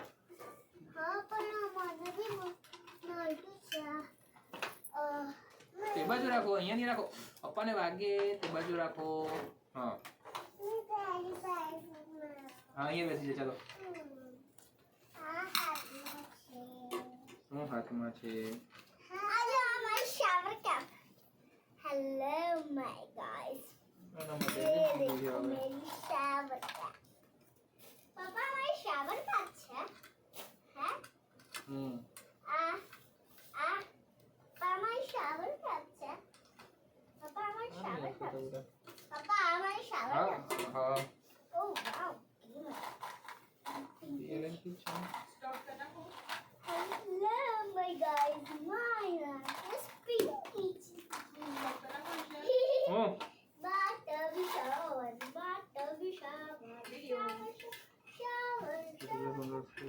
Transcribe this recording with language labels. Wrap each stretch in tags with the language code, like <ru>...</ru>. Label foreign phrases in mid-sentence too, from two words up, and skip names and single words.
<gu>હા પણ મને બી નડતું છે તે બાજુ રાખો, અહીંયા નહીં રાખો. પપ્પાને વાગે તે બાજુ રાખો. હા હા, અહીંયા બેસી જાય. ચાલો. શું હાથમાં છે?</gu> <en>Hello, my guys.</en> <gu>આના માટે</gu> <en>Here</en> <gu>શું</gu> <en>is</en> <gu>જોઈએ હવે?</gu> <en>my shower cap. Papa, my shower cap છે હે Papa, my shower cap છે Papa, my shower cap. Papa, my shower</en> <gu>હા</gu> <en>cap.</en> <gu>હા.</gu> <en>Oh, wow.</en> <gu>એલેન શું છે? સ્ટોપ કર નાખો.</gu> <en>Hello, my guys. Mine is pinky.</en> <gu>સ્ટોપ કર નાખો એટલે. હું</gu> <en>Buttery shower, buttery shower, shower, shower, shower,</en>